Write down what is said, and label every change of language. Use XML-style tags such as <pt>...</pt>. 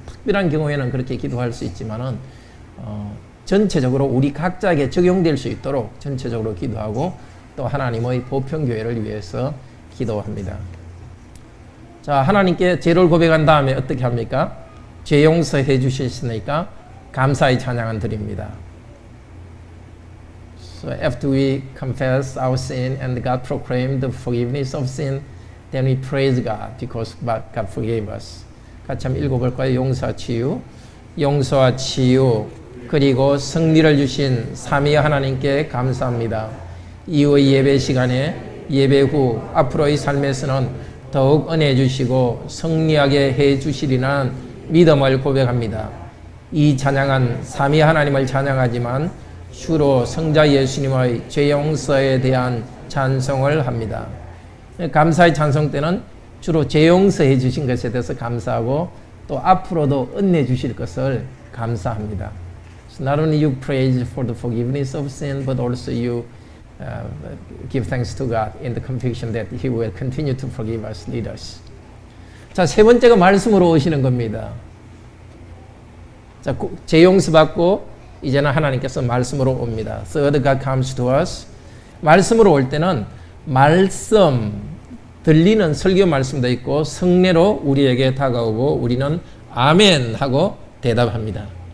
<ko>특별한 경우에는 그렇게 기도할 수 있지만은 전체적으로 우리 각자에게 적용될 수 있도록 전체적으로 기도하고 또 하나님의 보편교회를 위해서 기도합니다. 자, 하나님께 죄를 고백한 다음에 어떻게 합니까? 죄 용서해 주셨으니까 감사의 찬양을 드립니다.</ko> <en>So after we confess our sin and God proclaimed the forgiveness of sin, then we praise God because God forgave us.</en> <ko>같이 한번 읽어볼까요? 용서와 치유, 용서와 치유, 그리고 승리를 주신 삼위 하나님께 감사합니다. 이후의 예배 시간에 예배 후 앞으로의 삶에서는 더욱 은혜 주시고 승리하게 해 주시리라는 믿음을 고백합니다. 이 찬양은 삼위 하나님을 찬양하지만 주로 성자 예수님의 죄 용서에 대한 찬송을 합니다. 감사의 찬송 때는 주로 죄 용서해 주신 것에 대해서 감사하고 또 앞으로도 은혜 주실 것을 감사합니다.</ko> <en>So not only you praise for the forgiveness of sin, but also you give thanks to God in the conviction that He will continue to forgive us, lead us.</en> <ko>자, 세 번째가 말씀으로 오시는 겁니다. 자, 죄 용서 받고 이제는 하나님께서 말씀으로 옵니다.</ko> <en>Third, God comes to us.</en> <ko>말씀으로 올 때는 말씀, 들리는 설교 말씀도 있고 성례로 우리에게 다가오고 우리는 아멘 하고 대답합니다.</ko>